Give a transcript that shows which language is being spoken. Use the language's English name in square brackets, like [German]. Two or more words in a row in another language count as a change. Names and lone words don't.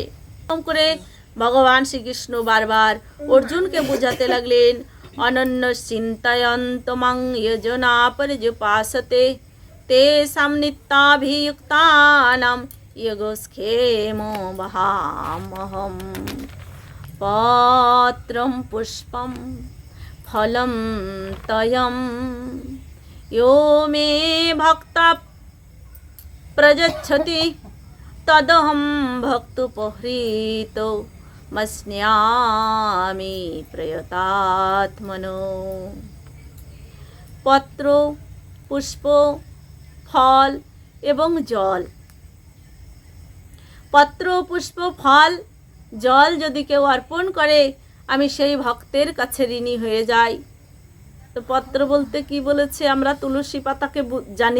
[Bangla] এরকম করে ভগবান শ্রীকৃষ্ণ বারবার অর্জুনকে বোঝাতে লাগলেন, [Sanskrit] অনন্য চিন্তয়ন্ত মাং যোজনা পর্যুপাসতে তে নিত্যাভিযুক্তানাম যোগক্ষেম বহামহম। পত্রম পুষ্পম ফলম তয়ম यो मे भक्ता प्रयच्छति तदहं भक्तुपहृतो मस्यामि प्रयतात्मनो। [Bangla] পত্র, পুষ্প, ফল এবং জল। পত্র, পুষ্প, ফল, জল যদি কেউ অর্পণ করে আমি সেই ভক্তের কাছে ঋণী হয়ে যাই। তো পত্র বলতে কি বলেছে? আমরা তুলসী পাতাকে জানি।